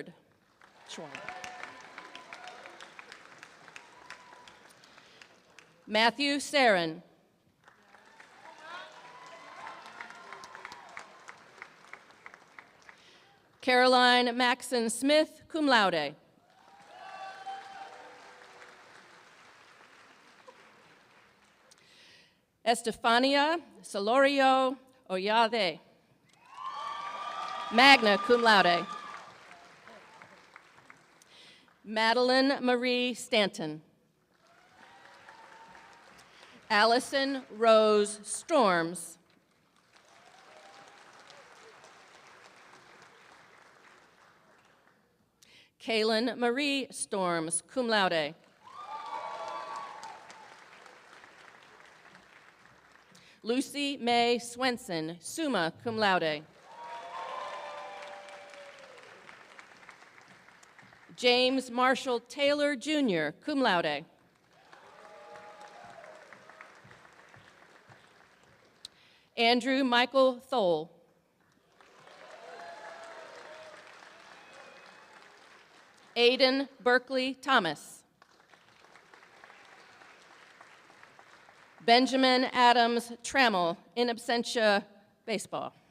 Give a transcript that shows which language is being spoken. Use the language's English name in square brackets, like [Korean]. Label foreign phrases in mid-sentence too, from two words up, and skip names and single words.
[English] Schwab. Matthew Sarin. Caroline Maxon Smith, [Latin] cum laude. [English] Estefania Solorio Oyade, [Latin] magna cum laude. [English] Madeline Marie Stanton. Allison Rose Storms. Kaylin Marie Storms, [Latin] cum laude. [English] Lucy May Swenson, [Latin] summa cum laude. [English] James Marshall Taylor, Jr., [Latin] cum laude. [English] Andrew Michael Thole. Aiden Berkeley Thomas. Benjamin Adams Trammell, [Latin] in absentia, baseball.